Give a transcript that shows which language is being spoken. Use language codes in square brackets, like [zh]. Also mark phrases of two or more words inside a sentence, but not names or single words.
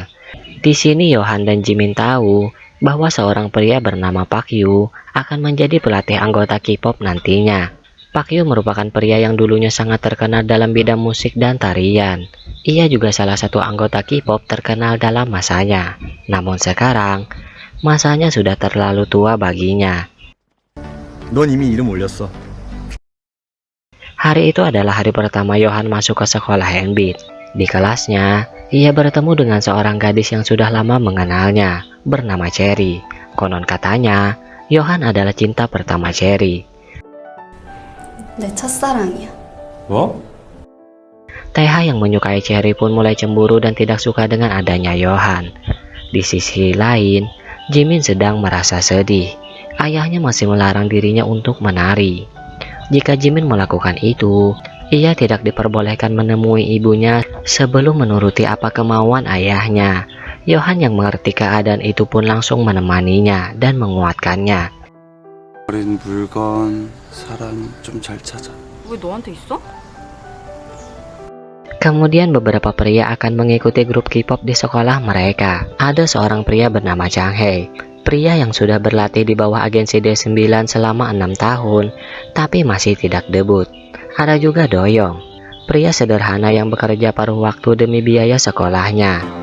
[id] Di sini Johan dan Jimin tahu bahwa seorang pria bernama Park Yu akan menjadi pelatih anggota K-pop nantinya. Park Yu merupakan pria yang dulunya sangat terkenal dalam bidang musik dan tarian. Ia juga salah satu anggota K-pop terkenal dalam masanya. Namun sekarang, masanya sudah terlalu tua baginya. [ko] 넌 이미 이름 올렸어. [id] Hari itu adalah hari pertama Johan masuk ke sekolah Handbeat. Di kelasnya, ia bertemu dengan seorang gadis yang sudah lama mengenalnya, bernama Cherry. Konon katanya, Johan adalah cinta pertama Cherry. [ko] 내 첫사랑이야. 뭐? [id] TH yang menyukai Cherry pun mulai cemburu dan tidak suka dengan adanya Johan. Di sisi lain, Jimin sedang merasa sedih. Ayahnya masih melarang dirinya untuk menari. Jika Jimin melakukan itu, ia tidak diperbolehkan menemui ibunya sebelum menuruti apa kemauan ayahnya. Johan yang mengerti keadaan itu pun langsung menemaninya dan menguatkannya. [ko] 버린 물건, 사람 좀 잘 찾아. 왜 너한테 있어? [id] Kemudian beberapa pria akan mengikuti grup K-pop di sekolah mereka. Ada seorang pria bernama Chang Hae, pria yang sudah berlatih di bawah agensi D9 selama 6 tahun, tapi masih tidak debut. Ada juga Doyoung, pria sederhana yang bekerja paruh waktu demi biaya sekolahnya.